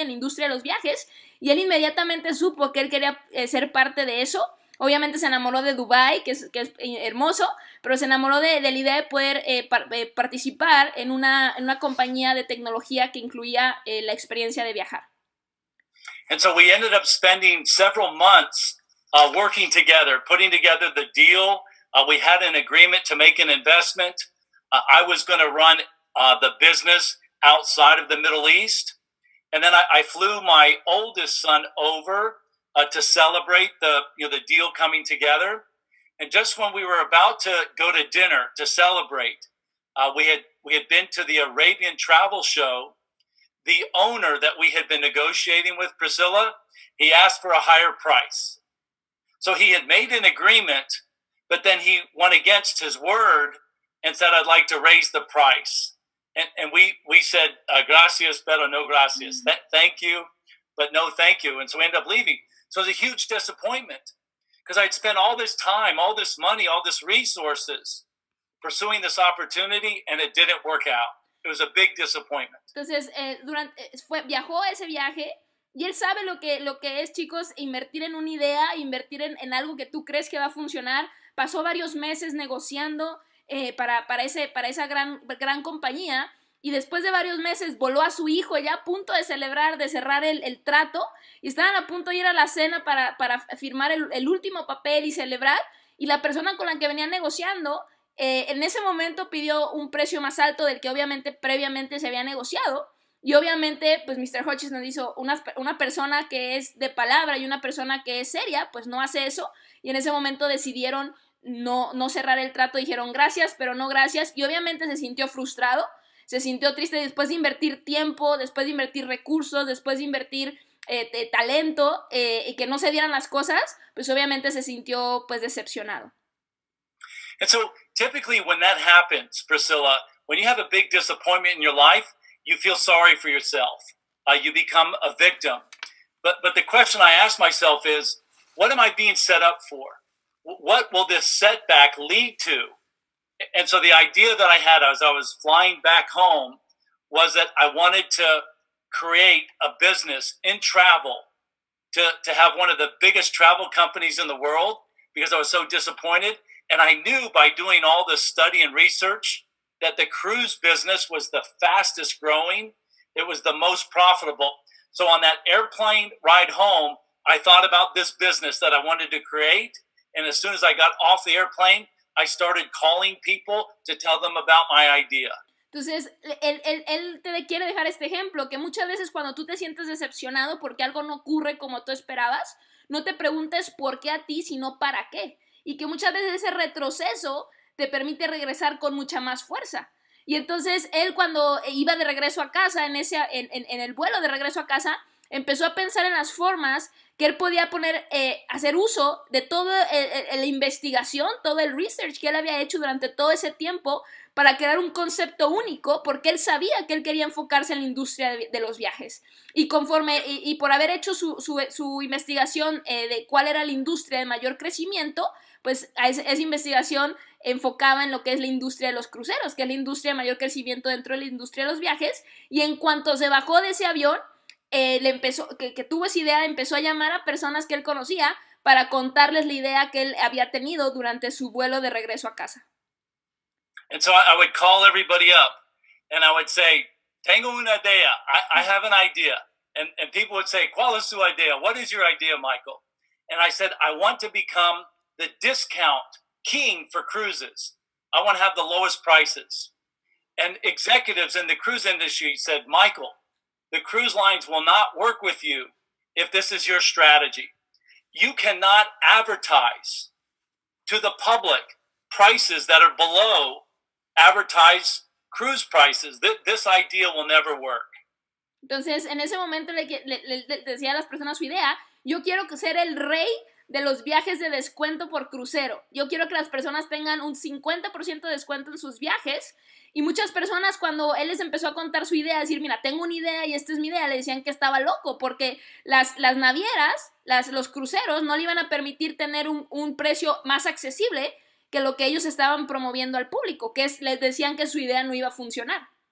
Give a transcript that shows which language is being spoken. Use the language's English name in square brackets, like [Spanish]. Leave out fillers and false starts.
[Spanish] En la industria de los viajes. Y él inmediatamente supo que él quería ser parte de eso. Obviamente se enamoró de Dubái, que es hermoso, pero se enamoró de la idea de poder participar en una compañía de tecnología que incluía la experiencia de viajar. [English] And so we ended up spending several months working together, putting together the deal. We had an agreement to make an investment. I was going to run the business outside of the Middle East. And then I flew my oldest son over to celebrate the deal coming together. And just when we were about to go to dinner to celebrate, we had been to the Arabian travel show. The owner that we had been negotiating with, Priscilla, he asked for a higher price. So he had made an agreement, but then he went against his word and said, I'd like to raise the price. And we said, [Spanish] gracias, pero no gracias. [English] Thank you, but no thank you. And so we ended up leaving. So it was a huge disappointment because I'd spent all this time, all this money, all this resources pursuing this opportunity, and it didn't work out. It was a big disappointment. [Spanish] Entonces, viajó ese viaje y él sabe lo que es, chicos, invertir en una idea, invertir en algo que tú crees que va a funcionar. Pasó varios meses negociando para esa gran compañía y después de varios meses voló a su hijo ya a punto de cerrar el trato y estaban a punto de ir a la cena para firmar el último papel y celebrar, y la persona con la que venían negociando en ese momento pidió un precio más alto del que obviamente previamente se había negociado, Y obviamente, pues Mr. Hutchison hizo una persona que es de palabra y una persona que es seria, pues no hace eso. Y en ese momento decidieron no cerrar el trato, dijeron gracias, pero no gracias. Y obviamente se sintió frustrado, se sintió triste después de invertir tiempo, después de invertir recursos, después de invertir talento y que no se dieran las cosas, pues obviamente se sintió pues decepcionado. [English] And so typically when that happens, Priscilla, when you have a big disappointment in your life, you feel sorry for yourself. You become a victim. But the question I ask myself is, what am I being set up for? What will this setback lead to? And so the idea that I had as I was flying back home was that I wanted to create a business in travel to have one of the biggest travel companies in the world because I was so disappointed. And I knew by doing all this study and research that the cruise business was the fastest growing. It was the most profitable. So on that airplane ride home, I thought about this business that I wanted to create. And as soon as I got off the airplane, I started calling people to tell them about my idea. [Spanish] Entonces, él te quiere dejar este ejemplo, que muchas veces cuando tú te sientes decepcionado porque algo no ocurre como tú esperabas, no te preguntes por qué a ti, sino para qué. Y que muchas veces ese retroceso te permite regresar con mucha más fuerza. Y entonces él cuando iba de regreso a casa, en el vuelo de regreso a casa, empezó a pensar en las formas que él podía hacer uso de toda la investigación, todo el research que él había hecho durante todo ese tiempo para crear un concepto único, porque él sabía que él quería enfocarse en la industria de los viajes. Y por haber hecho su investigación de cuál era la industria de mayor crecimiento, pues esa investigación enfocaba en lo que es la industria de los cruceros, que es la industria de mayor crecimiento dentro de la industria de los viajes. Y en cuanto se bajó de ese avión, que tuvo esa idea, empezó a llamar a personas que él conocía para contarles la idea que él había tenido durante su vuelo de regreso a casa. [English] And so I would call everybody up and I would say, [Spanish] tengo una idea, [English] I have an idea. And people would say, [Spanish] ¿cuál es tu idea? [English] What is your idea, Michael? And I said, I want to become the discount king for cruises. I want to have the lowest prices. And executives in the cruise industry said, Michael, the cruise lines will not work with you if this is your strategy. You cannot advertise to the public prices that are below advertised cruise prices. This idea will never work. [Spanish] Entonces, en ese momento le decía a las personas su idea: yo quiero ser el rey de los viajes de descuento por crucero. Yo quiero que las personas tengan un 50% de descuento en sus viajes. Y muchas personas, cuando él les empezó a contar su idea, decir, mira, tengo una idea y esta es mi idea, le decían que estaba loco, porque las navieras, los cruceros, no le iban a permitir tener un precio más accesible que lo que ellos estaban promoviendo al público, les decían que su idea no iba a funcionar.